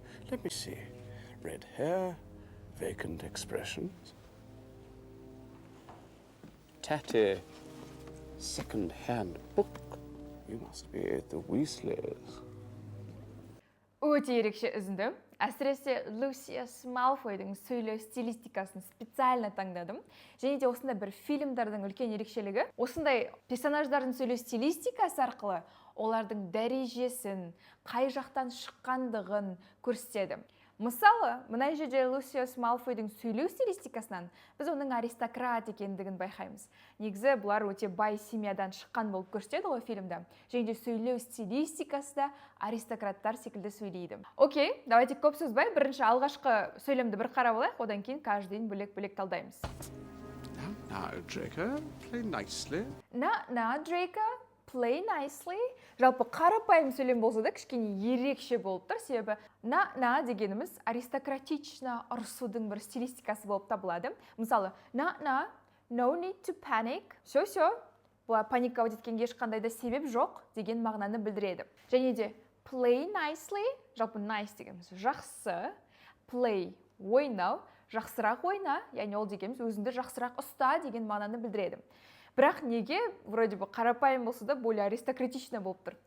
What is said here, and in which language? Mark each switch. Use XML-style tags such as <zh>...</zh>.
<en>Let me see. Red hair, vacant expressions. Tatty, second-hand book. You must be the Weasleys.</en> <kk>Өте ерекше үзінді. Әсіресе Lucius Malfoy'дың сөйлеу стилистикасын специально таңдадым. Және де осындай бір фильмдардың үлкен ерекшелігі, осындай персонаждардың сөйлеу стилистикасы арқылы олардың дәрежесін, қай жақтан шыққандығын көрсетеді. Мысалы, мына жерде Lucius Malfoy'дың сөйлеу стилистикасынан біз оның аристократ екендігін байқаймыз. Негізі бұлар өте бай семьядан шыққан болып көрсетеді ғой фильмде. Және де сөйлеу стилистикасы да аристократтар секілді сөйлейді. Окей, давайте көп сөзбай, бірінші алғашқы сөйлемді бір қарап алайық, одан кейін каждыйын бөлек-бөлек талдаймыз.</kk> <en>Now, Draco, play nicely. Now, Draco, play nicely.</en> <kk>Жалпы қарапайым сөйлем болса да кішкене ерекше болып тұр, себебі на дегеніміз аристократично ұрысудың бір стилистикасы болып табылады.</kk> <en>Мысалы, no need to panic.</en> <kk>Все, бұлай паникаға еткенге ешқандай да себеп жоқ деген мағынаны білдіреді. Және де</kk> <en>play nicely,</en> <kk>жалпы nice дегеніміз жақсы, play ойнау, жақсырақ ойна, яғни ол дегеніміз өзіңді жақсырақ ұста деген мағынаны білдіреді. Бірақ неге</kk> <ru>вроде бы</ru> <kk>қарапайым болса да</kk> <ru>более аристократично</ru> <kk>болып тұр?</kk>